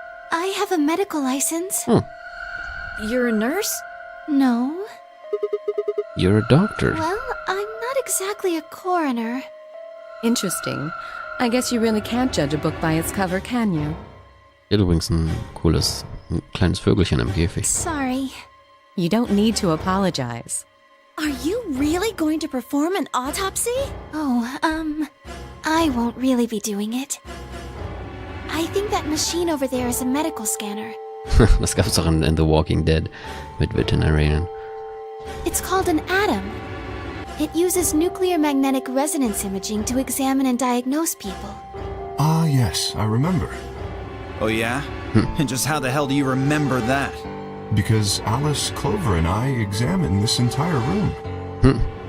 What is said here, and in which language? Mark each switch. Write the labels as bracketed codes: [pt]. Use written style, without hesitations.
[en] I have a medical license. You're a nurse? No. You're a doctor. Well, I'm not exactly a coroner. Interesting. I guess you really can't judge a book by its cover, can you? [de] Hier übrigens ein kleines Vögelchen im Käfig. [en] Sorry. You don't need to apologize. Are you really going to perform an autopsy? Oh, I won't really be doing it. I think that machine over there is a medical scanner. [de] Das gab's auch in The Walking Dead mit Veterinarian. [en] It's called an atom. It uses nuclear magnetic resonance imaging to examine and diagnose people. Ah, yes, I remember. Oh yeah? And just how the hell do you remember that? Because Alice, Clover, and I examined this entire room.